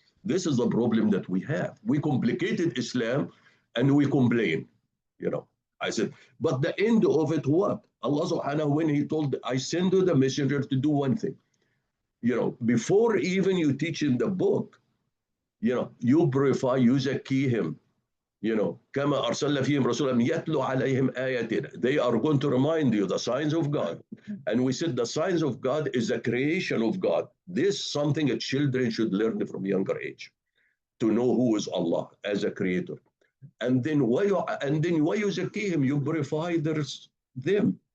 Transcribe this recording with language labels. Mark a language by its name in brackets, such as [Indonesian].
[English] This is the problem that we have. We complicated Islam and we complain. You know, I said, but the end of it, what? Allah subhanahu, when He told, I send you the messenger to do one thing. You know, before even you teach him the book, you know, you purify, you zaki him. You know, [Arabic] كما أرسلنا فيهم رسولا يتلو عليهم آياتنا. [English] They are going to remind you the signs of God. And we said the signs of God is the creation of God. This is something that children should learn from younger age, to know who is Allah as a creator. And then why you zakihim, you purify them.